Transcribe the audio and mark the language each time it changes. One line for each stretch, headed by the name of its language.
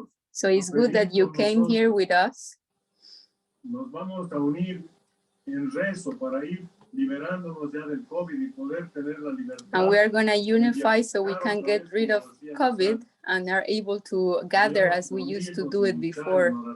English: So it's good that you came here with us.
Spanish: Nos vamos a unir en rezo para ir liberándonos ya del COVID y poder tener la libertad.
English: And we are going to unify so we can get rid of COVID and are able to gather as we used to do it before.